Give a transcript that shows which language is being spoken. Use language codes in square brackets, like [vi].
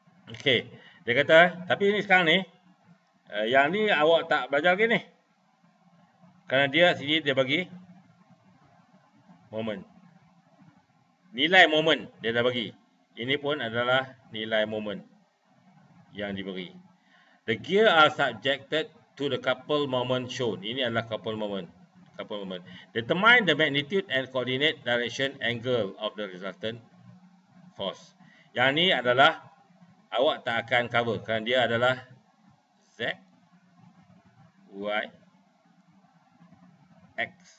[ms] Okey. Dia kata, tapi ni sekarang ni, yang ni awak tak belajar lagi ni. Kerana dia sini dia bagi moment. Nilai moment dia dah bagi. Ini pun adalah nilai moment yang diberi. [en] The gear are subjected to the couple moment shown. [ms] Ini adalah couple moment. [en] Determine the magnitude and coordinate direction angle of the resultant force. [ms] Yang ni adalah awak tak akan cover kerana dia adalah Z, Y, X.